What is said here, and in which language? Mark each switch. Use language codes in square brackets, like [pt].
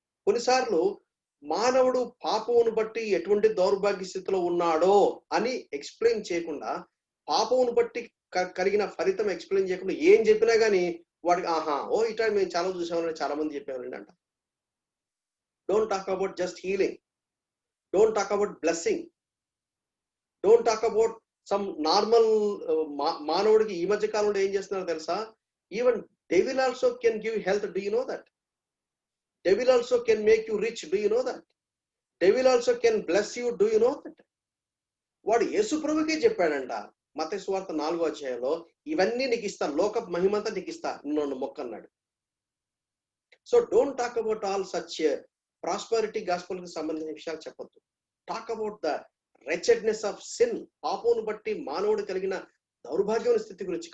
[te] కొన్నిసార్లు మానవుడు పాపమును బట్టి ఎటువంటి దౌర్భాగ్య స్థితిలో ఉన్నాడో అని ఎక్స్ప్లెయిన్ చేయకుండా, పాపమును బట్టి కలిగిన ఫలితం ఎక్స్ప్లెయిన్ చేయకుండా ఏం చెప్పినా గానీ వాడికి ఇటా మేము చాలా చూసామని చాలా మంది చెప్పేవాళ్ళండి అంట. [en] Don't talk about just healing, don't talk about blessing, don't talk about some normal. [te] మానవుడికి ఈ మధ్య కాలంలో ఏం చేస్తున్నారో తెలుసా? [en] Even devil also can give health. Do you know that? Devil also can make you rich. Do you know that? Devil also can bless you. Do you know that? [te] వాడు యేసు ప్రభుకే చెప్పాడంట మత్తయి సువార్త 4వ అధ్యాయంలో, ఇవన్నీ నీకు ఇస్తా, లోక మహిమంతా నీకు ఇస్తా, నిన్ను మొక్కన్నాడు. [en] so don't talk about all such prosperity gospel కి [te] సంబంధించిన విషయాలు చెప్పొద్దు. [en] talk about the wretchedness of sin, [te] పాపమును బట్టి మానవుడు కలిగిన దౌర్భాగ్యమైన స్థితి గురించి.